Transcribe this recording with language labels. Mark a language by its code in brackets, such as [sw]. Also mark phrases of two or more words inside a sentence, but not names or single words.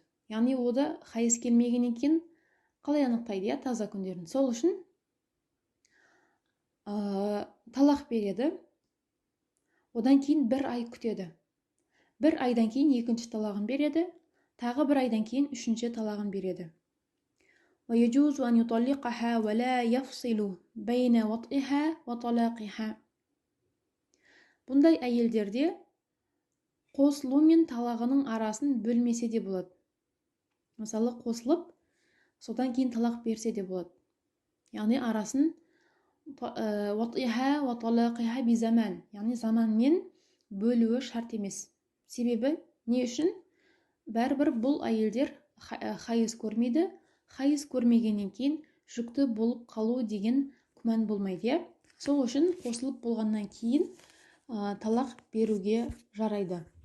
[kk] Яғни ода хайыз келмеген екен, қалай анықтайды, таза күндерін. Сол үшін талақ береді, одан кейін бір ай күтеді. Bir aydan кейін екінші талағын береді, тағы бір айдан кейін үшінші талағын береді. [ar] ويجوز أن يطلقها ولا يفصل بين وطئها وطلاقها. [kk] Бұндай әйелдерде қосылу мен талағының арасын бөлмесе де болады. Мысалы, қосылып, содан кейін талақ берсе де болады. Яғни арасын [ar] وطئها وطلاقها بزمان, [kk] яғни заманмен бөлуі шарт емес. Себебі не үшін? Бәрібір бұл әйелдер хайыз көрмейді, хайыз көрмегеннен кейін жүкті болып қалу деген күмән болмайды. Сол үшін қосылып болғаннан кейін талақ беруге жарайды.